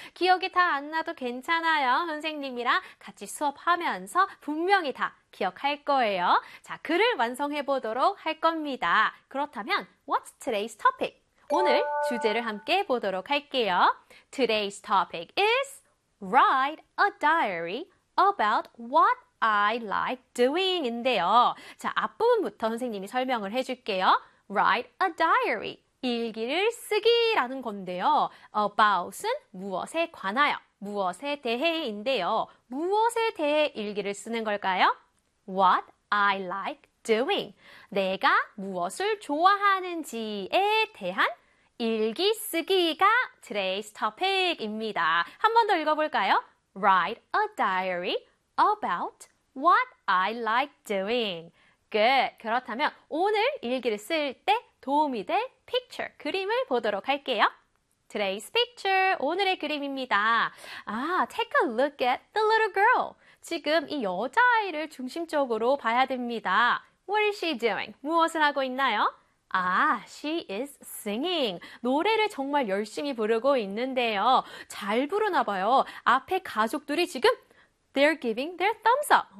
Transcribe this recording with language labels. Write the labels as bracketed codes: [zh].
[ko] 기억이 다안 나도 괜찮아요. 선생님이랑 같이 수업하면서 분명히 다 기억할 거예요. 자, 글을 완성해 보도록 할 겁니다. 그렇다면, [en] What's today's topic? [ko] 오늘 주제를 함께 보도록 할게요. [en] Today's topic is write a diary about what I like doing [ko] 인데요. 자, 앞부분부터 선생님이 설명을 해줄게요. [en] Write a diary. [ko] 일기를 쓰기라는 건데요. About은 무엇에 관하여, 무엇에 대해인데요. 무엇에 대해 일기를 쓰는 걸까요? [en] What I like doing. [ko] 내가 무엇을 좋아하는지에 대한 일기 쓰기가 [en] today's topic [ko] 입니다. 한번더 읽어볼까요? [en] Write a diary about what I like doing. [ko] Good. 그렇다면 오늘 일기를 쓸때 도움이 될 picture, 그림을 보도록 할게요. [en] Today's picture, [ko] 오늘의 그림입니다. [en] 아, take a look at the little girl. [ko] 지금 이 여자아이를 중심적으로 봐야 됩니다. [en] What is she doing? [ko] 무엇을 하고 있나요? [en] 아, she is singing. [ko] 노래를 정말 열심히 부르고 있는데요. 잘 부르나 봐요. 앞에 가족들이 지금 [en] They're giving their thumbs up.